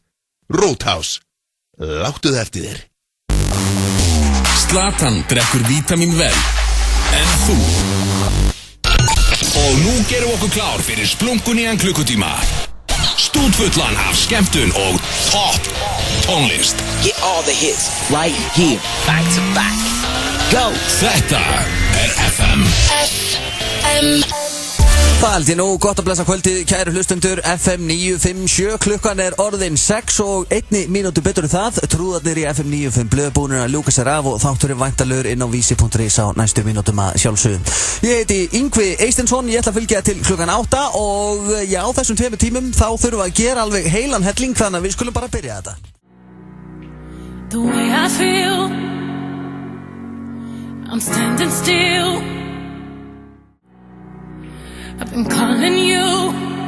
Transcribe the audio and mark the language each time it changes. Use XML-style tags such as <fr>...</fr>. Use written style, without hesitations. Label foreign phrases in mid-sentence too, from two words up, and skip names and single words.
<is>Roadhouse. Láttu það eftir þér. Zlatan drekkur vítamín vel. En þú? Og nú gerum við okkur klár fyrir splunkunýjan klukkutíma. Stútfullan af skemmtun og topp tónlist.</is> <en>Get all the hits right here, back to back. Go!</en> <is>Þetta FM. Það held ég nú, gott að blessa kvöldið, kæru hlustundur, FM 957, klukkan orðin 6 og 1 mínútu betur en það, trúðarnir í FM 95 blöðbúnir að ljúka sér af og þátturinn væntalur inn á vísi.is á næstu mínútum að sjálfsögum. Ég heiti Yngvi Eysteinsson, ég ætla að fylgja til klukkan 8 og já, þessum 2 tímum þá þurfum við að gera alveg heilan helling, þannig að við skulum bara byrja þetta.</is> <en>The way I feel, I'm standing still. I've been calling you</en>